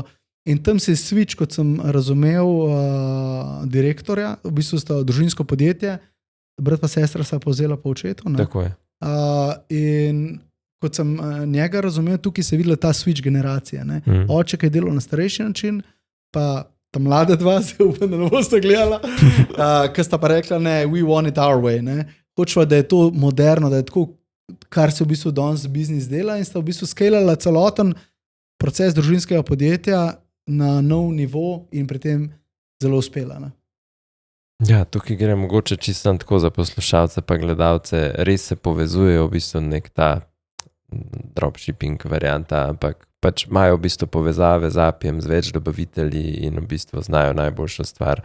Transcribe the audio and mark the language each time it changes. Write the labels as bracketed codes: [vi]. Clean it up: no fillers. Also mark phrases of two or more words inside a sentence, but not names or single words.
[sl] In tam se je switch, kot sem razumel, direktorja, v bistvu sta družinsko podjetje, brat pa sestra sta povzela po očetu. Tako je. In kot sem njega razumel, tukaj se je videla ta switch generacije. Oče, ki je delal na starejši način, pa ta mlade dva, se upam, da ne boste gledala, ki sta pa rekla, ne, [en] we want it our way. [sl] Hočeva, da je to moderno, da je tako kar se v bistvu danes biznis dela in sta v bistvu skalala celoten proces družinskega podjetja na nov nivo in pri tem zelo uspela. Ne? Ja, tukaj gre mogoče čisto tako za poslušalce pa gledalce, res se povezujejo v bistvu nek ta dropshipping varianta, ampak pač imajo v bistvu povezave z API-jem, z več dobavitelji in v bistvu znajo najboljšo stvar.